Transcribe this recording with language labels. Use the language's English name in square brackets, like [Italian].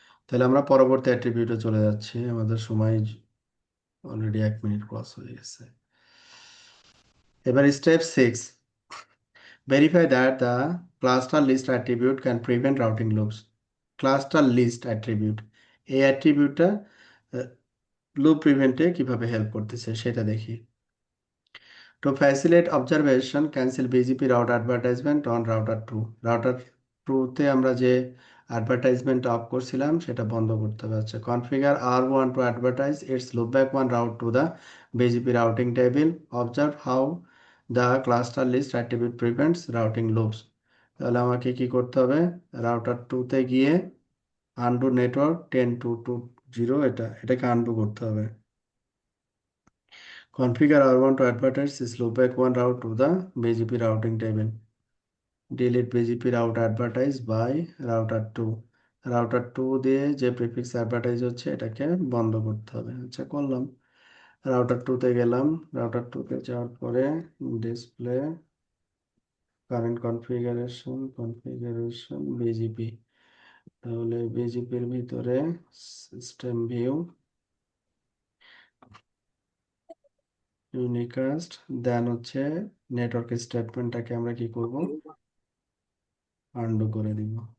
[Bangla] তাহলে আমরা পরবর্তী অ্যাট্রিবিউটে চলে যাচ্ছি, আমাদের সময় অলরেডি 1 মিনিট ক্রস হয়ে গেছে। এবার step 6, [English] Verify that the cluster list attribute can prevent routing loops. [Bangla] Cluster list attribute, এই অ্যাট্রিবিউটটা লুপ প্রিভেন্টে কিভাবে হেল্প করতেছে সেটা দেখি। [English] To facilitate observation, cancel BGP route advertisement on router 2. [Bangla] Router 2 তে আমরা যে অ্যাডভার্টাইজমেন্ট অফ করছিলাম সেটা বন্ধ করতে হবে। [English] আচ্ছা, configure R1 to advertise its loopback one route to the BGP routing table. Observe how the cluster list attribute prevents routing loops. [Bangla] তাহলে আমাকে কি করতে হবে? রাউটার 2 তে গিয়ে আনডু নেটওয়ার্ক 10.2.2.0 এটাকে আনডু করতে হবে। [English] Configure R1 to advertise this loopback one route to the BGP routing table. Delete BGP route advertised by router 2. [Bangla] Router 2 দিয়ে যে প্রিফিক্স অ্যাডভার্টাইজ হচ্ছে এটাকে বন্ধ করতে হবে। আচ্ছা, করলাম। রাউটার 2 তে গেলাম। রাউটার 2 তে যাওয়ার পরে ডিসপ্লে কারেন্ট কনফিগারেশন বিজিপি। তাহলে বিজিপির ভিতরে সিস্টেম ভিউ, ইউনিকাস্ট, দেন হচ্ছে নেটওয়ার্ক স্টেটমেন্টটাকে আমরা কি করব? আন্ডু করে দিব।